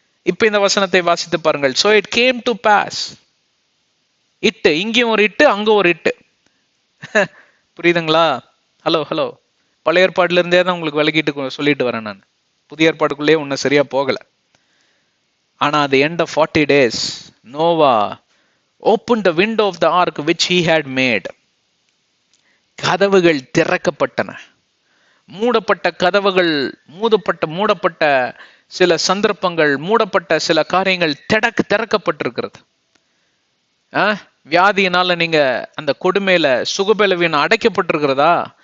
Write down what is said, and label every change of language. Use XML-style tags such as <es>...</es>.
<ta>இப்ப இந்த வசனத்தை வாசித்து பாருங்கள்.</ta> <en>so it came to pass.</en> <ta>இட்டு, இங்கேயும் ஒரு இட்டு, அங்க ஒரு இட்டு. புரியுதுங்களா? ஹலோ பழைய ஏற்பாடுல இருந்தே தான் உங்களுக்கு விளக்கிட்டு சொல்லிட்டு வரேன் நான். புதிய ஏற்பாடுக்குள்ளேயே இன்னும் சரியா போகல.</ta> <en>ஆனா at the end of 40 days Noah opened the window of the ark which he had made.</en> <ta>கதவுகள் திறக்கப்பட்டன. மூடப்பட்ட கதவுகள், மூடப்பட்ட சில சந்தர்ப்பங்கள், மூடப்பட்ட சில காரியங்கள் திறக்கப்பட்டிருக்கிறது. வியாதியினால நீங்க அந்த கொடுமையில சுகபலவீனம் அடைக்கப்பட்டிருக்கிறதா?</ta>